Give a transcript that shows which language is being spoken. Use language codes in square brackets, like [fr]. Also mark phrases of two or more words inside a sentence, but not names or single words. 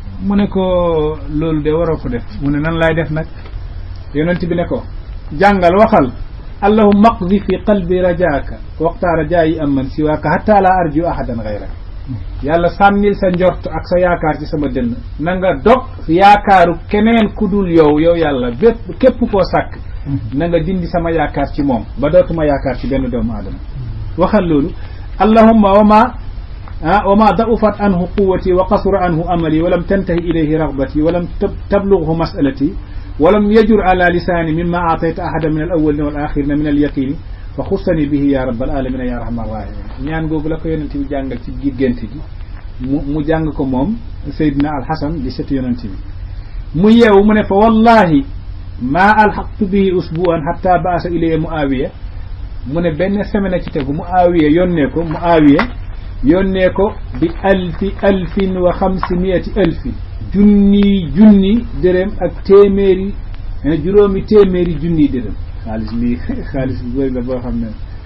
[wo] mu ne ko loolu de waroo ko def mu ne nan laay def nag yonent bi ne ko jàngal waxal [ar] اللهم اقذف في قلبي رجاءك واقطع رجائي عمن سواك حتى لا أرجو أحدا غيرك [wo] yàlla sànnil sa njort ak sa yaakaar ci sama dënn na nga dog yaakaaru keneen ku dul yow yàlla bépp képp koo sàkk na nga dindi sama yaakaar ci moom ba dootuma yaakaar ci benn doomu aadama waxal loolu allahumma [ar] وما ضعفت عنه قوتي وقصر عنه عملي ولم تنته إليه رغبتي ولم تبلغه مسألتي ولم يجر على لساني مما أعطيت أحدا من الأولين والآخرين من اليقين فخصني به يا رب العالمين يا أرحم الراحمين [wo] ñaan googu la ko yonent bi jàngal ci biir gént gi mu jàng ko moom Seydina Al-Hasan di sëtu yonent bi mu yeewu mu ne [ar] فوالله ما ألحقت به أسبوعا حتى بعث إلي معاوية [wo] mu ne benn semaine ci tegu Muawiya yónnee ko [ar] بألف وخمسمائة ألف [wo] junni dërëm ak juróomi téeméeri junni dërëm xaalis bu bëri la boo xam ne